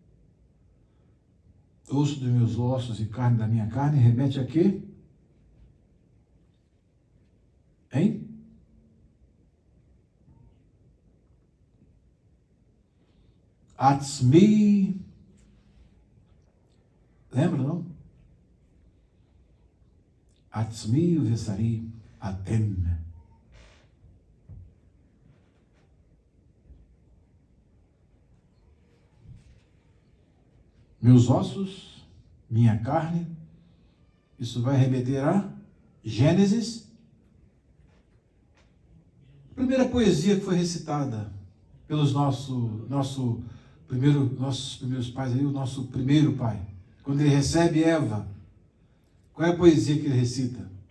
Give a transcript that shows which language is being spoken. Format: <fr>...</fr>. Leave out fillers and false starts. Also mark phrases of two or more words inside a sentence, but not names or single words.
<pt>Osso dos meus ossos e carne da minha carne, remete a quê? Hein? Atzmi. Lembra, não?</pt> <he>עצמי ובשרי אתם.</he> <pt>Meus ossos, minha carne. Isso vai remeter a Gênesis. A primeira poesia que foi recitada pelos nossos primeiros pais, aí, o nosso primeiro pai, quando ele recebe Eva, qual é a poesia que ele recita?</pt>